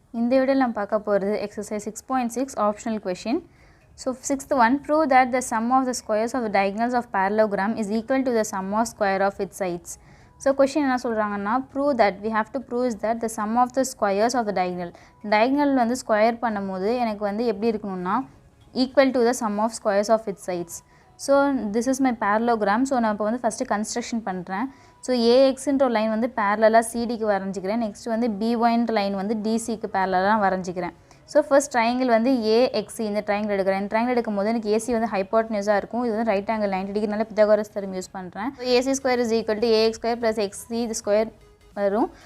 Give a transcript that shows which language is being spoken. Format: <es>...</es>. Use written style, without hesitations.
<ta>இந்த வீடியோவில் நம்ம பார்க்க போகிறது</ta> <en>exercise 6.6 optional question. So sixth one, prove that the sum of the squares of the diagonals of parallelogram is equal to the sum of square of its sides. So question</en> <ta>என்ன சொல்கிறாங்கன்னா,</ta> <en>prove that we have to prove is that the sum of the squares of the diagonal</en> <ta>வந்து square பண்ணும்போது எனக்கு வந்து எப்படி இருக்கணும்னா</ta> <en>equal to the sum of squares of its sides. So this is my parallelogram.</en> <ta>So நான் இப்போ வந்து first construction பண்ணுறேன். ஸோ ஏஎக்ஸுன்ற லைன் வந்து பேரலாக சிடிக்கு வரைஞ்சிக்கிறேன். நெக்ஸ்ட் வந்து பிஒய்ன்ற லைன் வந்து டிசிக்கு பேரலாக வரைஞ்சிக்கிறேன். ஸோ ஃபர்ஸ்ட் ட்ரையாங்கிள் வந்து ஏஎக்ஸி இந்த ட்ரையாங்கிள் எடுக்கிறேன். இந்த ட்ரையாங்கிள் எடுக்கும்போது எனக்கு ஏசி வந்து ஹைப்போட்டனியூஸாக இருக்கும். இது வந்து right angle 90 டிகிரினால Pythagoras theorem use பண்ணுறேன்.</ta> <en>so AC square is equal to AX square plus XC</en> <ta>இது ஸ்கொயர் வரும்.</ta>